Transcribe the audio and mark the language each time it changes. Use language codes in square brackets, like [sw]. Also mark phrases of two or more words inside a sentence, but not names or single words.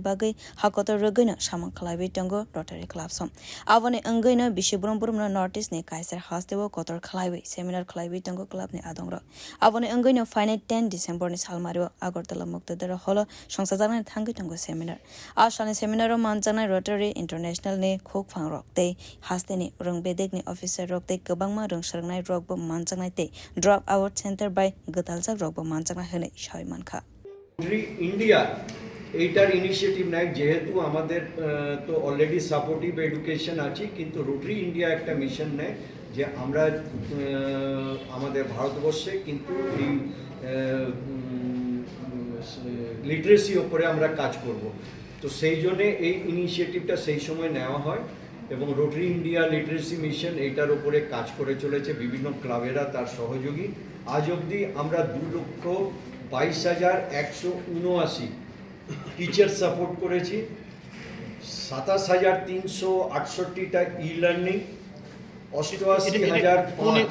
[trp] bagai hakoto rogaina samanklaibi tongo Rotary Club som aboni angaina bishibrumbrum no notice ni kaisa hastewo kotor khlaibi seminar khlaibi tongo club ni adongra aboni angaina Phainai 10december ni salmario agartala muktadara holo songchajaknai thangui tongo seminar ashani seminar manjanai Rotary International ni khok phang rokte hasteni rungbedek ni officer rokte gobangma rungsarnai rokbo manjanai te [en] drop out center [trp] by gataljak rokbo manjanai hene shoi mankha [bn] Rotary India এইটার ইনিশিয়েটিভ নেয় যেহেতু আমাদের তো [en] already supportive education [bn] আছে কিন্তু রোটারি ইন্ডিয়া একটা মিশন নেয় যে আমরা আমাদের ভারতবর্ষে কিন্তু এই লিটারেসি উপরে আমরা কাজ করব তো সেই জন্য এই ইনিশিয়েটিভটা সেই সময় নেওয়া হয় এবং রোটারি ইন্ডিয়া লিটারেসি মিশন এইটার উপরে কাজ করে চলেছে বিভিন্ন ক্লাবেরা তার সহযোগী আজ অবধি আমরা 2,22,179 [en] teacher support [bn] করেছি 27,368টা ই-লার্নিং 88,000